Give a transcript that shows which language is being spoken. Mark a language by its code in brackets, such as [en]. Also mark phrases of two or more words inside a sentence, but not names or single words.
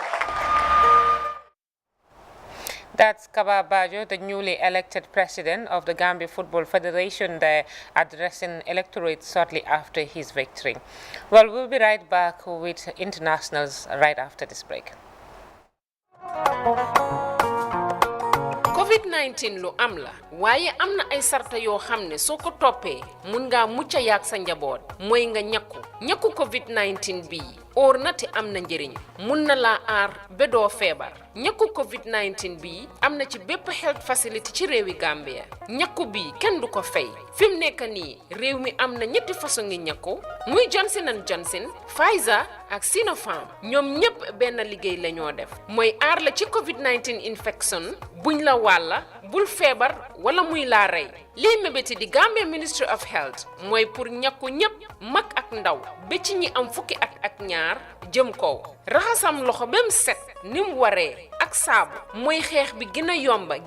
[en] That's Kaba Bajo, the newly elected president of the Gambia Football Federation, there addressing electorate shortly after his victory. Well, we'll be right back with internationals right after this break. [wo] COVID-19 lu am la waaye am na ay sarta yoo xam ne soo ko toppee mun ngaa mucca yaag sa njaboot mooy nga ñakku COVID-19 bii óor na te am na njëriñ mun na laa aar ba doo feebar ñakku COVID-19 bii am na ci bépp [en] health facility [wo] ci réewi Gambia ñakku bii kenn du ko fay fi mu nekk nii réew mi am na ñetti façon ngi ñakku muy Johnson & Johnson, Pfizer ak Sinopharm ñoom ñépp benn liggéey la ñoo def mooy aar la ci COVID-19 infection buñ la wàlla bul feebar wala muy laa rey lii mébéti di Gambia Ministry of Health mooy pour ñakku ñépp mag ak ndaw ba ci ñi am fukki at ak ñaar jëm kaw raxasam loxo bem set ni mu waree ak saabu mooy xeex bi gën a yomba gën